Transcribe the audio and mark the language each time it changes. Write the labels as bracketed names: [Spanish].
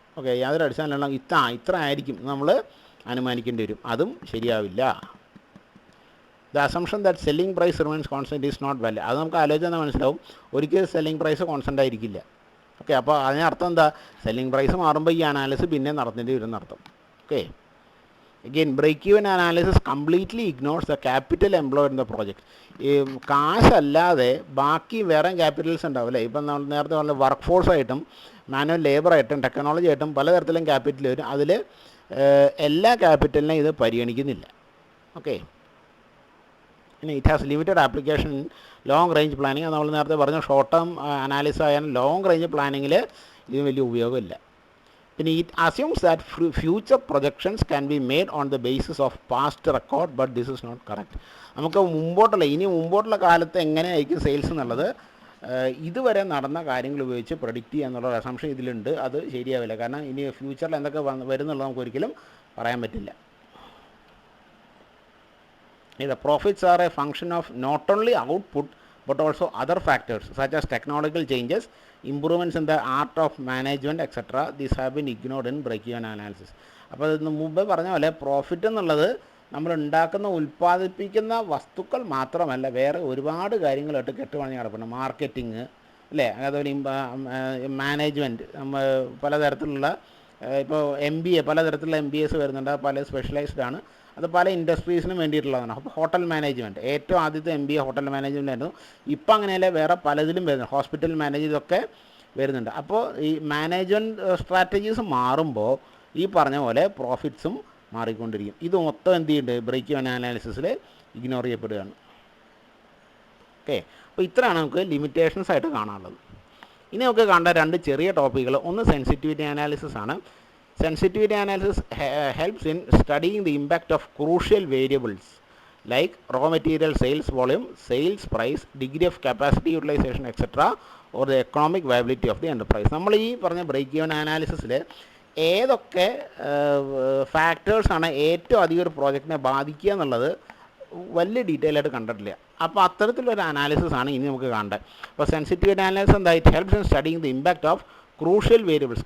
[Malayalam] Okay, യാതൊരു അടിസ്ഥാനമില്ല ഇത്ര ആയിരിക്കും നമ്മൾ അനുമാനിക്കേണ്ടി വരും, അതും ശരിയാവില്ല. [English] The assumption that selling price remains constant is not valid. [Malayalam] അത് നമുക്ക് ആലോചിച്ചാൽ മനസ്സിലാവും, ഒരിക്കലും സെല്ലിംഗ് പ്രൈസ് കോൺസ്റ്റൻ്റ് ആയിരിക്കില്ല. ഓക്കെ, അപ്പോൾ അതിനർത്ഥം എന്താ, സെല്ലിംഗ് പ്രൈസ് മാറുമ്പോൾ ഈ അനാലിസിസ് പിന്നെ നടത്തേണ്ടി വരും എന്നർത്ഥം. [English] Okay, again break-even analysis completely ignores the capital employed in the project. [Malayalam] ഈ കാശല്ലാതെ ബാക്കി വേറെ ക്യാപിറ്റൽസ് ഉണ്ടാവും അല്ലേ. ഇപ്പം നമ്മൾ നേരത്തെ പറഞ്ഞ വർക്ക് ഫോഴ്സായിട്ടും മാനുവൽ ലേബറായിട്ടും ടെക്നോളജി ആയിട്ടും പലതരത്തിലും ക്യാപിറ്റൽ വരും. അതിൽ എല്ലാ ക്യാപിറ്റലിനെയും ഇത് പരിഗണിക്കുന്നില്ല. [English] Okay, പിന്നെ it has limited application in long range planning. [Malayalam] നമ്മൾ നേരത്തെ പറഞ്ഞു ഷോർട്ട് ടേം അനാലിസിസ് ആയാലും ലോങ് റേഞ്ച് പ്ലാനിങ്ങിൽ ഇതിന് വലിയ ഉപയോഗമില്ല. [English] പിന്നെ it assumes that future projections can be made on the basis of past record, but this is not correct. [Malayalam] നമുക്ക് ഇനി മുമ്പോട്ടുള്ള കാലത്ത് എങ്ങനെയായിരിക്കും സെയിൽസ് എന്നുള്ളത് ഇതുവരെ നടന്ന കാര്യങ്ങൾ ഉപയോഗിച്ച് പ്രഡിക്റ്റ് ചെയ്യുക എന്നുള്ള അസംഷൻ ഇതിലുണ്ട്. അത് ശരിയാവില്ല, കാരണം ഇനി ഫ്യൂച്ചറിൽ എന്തൊക്കെ വരുന്നുള്ളത് നമുക്ക് ഒരിക്കലും പറയാൻ പറ്റില്ല. [English] The profits are a function of not only output but also other factors such as technological changes, improvements in the art of management, etc. These have been ignored in break-even analysis. [Malayalam] അപ്പോൾ ഇതിന് മുമ്പേ പറഞ്ഞ പോലെ profit എന്നുള്ളത് നമ്മൾ ഉൽപ്പാദിപ്പിക്കുന്ന വസ്തുക്കൾ മാത്രമല്ല, വേറെ ഒരുപാട് കാര്യങ്ങളായിട്ട് കെട്ടുപണഞ്ഞ് കിടപ്പുണ്ട്. മാർക്കറ്റിങ് അല്ലേ, അതുപോലെ മാനേജ്മെൻറ്റ്, പലതരത്തിലുള്ള ഇപ്പോൾ പലതരത്തിലുള്ള MBAs വരുന്നുണ്ട്, പല സ്പെഷ്യലൈസ്ഡ് ആണ്. അത് പല ഇൻഡസ്ട്രീസിനും വേണ്ടിയിട്ടുള്ളതാണ്. അപ്പോൾ ഹോട്ടൽ മാനേജ്മെൻറ്റ് ഏറ്റവും ആദ്യത്തെ MBA ഹോട്ടൽ മാനേജ്മെൻ്റ് ആയിരുന്നു. ഇപ്പം അങ്ങനെയല്ല, വേറെ പലതിലും വരുന്നുണ്ട്, ഹോസ്പിറ്റൽ മാനേജ് ഇതൊക്കെ വരുന്നുണ്ട്. അപ്പോൾ ഈ മാനേജ്മെൻറ്റ് സ്ട്രാറ്റജീസ് മാറുമ്പോൾ ഈ പറഞ്ഞ പോലെ പ്രോഫിറ്റ്സും മാറിക്കൊണ്ടിരിക്കും. ഇത് മൊത്തം എന്ത് ചെയ്യുന്നുണ്ട്, ബ്രേക്ക് ഈവൻ അനാലിസിസിൽ ഇഗ്നോർ ചെയ്യപ്പെടുകയാണ്. ഓക്കെ, അപ്പോൾ ഇത്രയാണ് നമുക്ക് ലിമിറ്റേഷൻസ് ആയിട്ട് കാണാനുള്ളത്. ഇനി നമുക്ക് കണ്ട രണ്ട് ചെറിയ ടോപ്പിക്കുകൾ, ഒന്ന് സെൻസിറ്റിവിറ്റി അനാലിസിസ് ആണ്. [English] Sensitivity analysis helps in studying the impact of crucial variables like raw material sales volume, sales price, degree of capacity utilization, etc. or the economic viability of the enterprise. [Malayalam] നമ്മൾ ഈ പറഞ്ഞ break even അനാലിസിസിൽ ഏതൊക്കെ ഫാക്ടേഴ്സാണ് ഏറ്റവും അധികം ഒരു പ്രോജക്റ്റിനെ ബാധിക്കുക എന്നുള്ളത് വലിയ ഡീറ്റെയിൽ ആയിട്ട് കണ്ടിട്ടില്ല. അപ്പോൾ അത്തരത്തിലൊരു അനാലിസിസ് ആണ് ഇനി നമുക്ക് കാണേണ്ടത്. അപ്പോൾ സെൻസിറ്റിവിറ്റി അനാലിസിസ് എന്താ, [English] It helps in studying the impact of crucial variables.